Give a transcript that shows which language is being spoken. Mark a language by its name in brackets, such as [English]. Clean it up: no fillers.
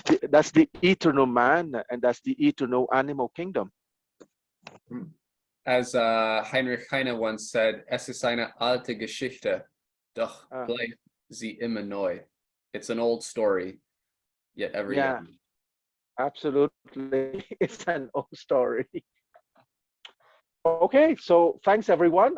[English] That's the eternal man, and that's the eternal animal kingdom. As Heinrich Heine once said, [German] "Es ist eine alte Geschichte, doch bleibt sie immer neu." [English] It's an old story, yet ever young. Absolutely, it's an old story. Okay, so thanks everyone.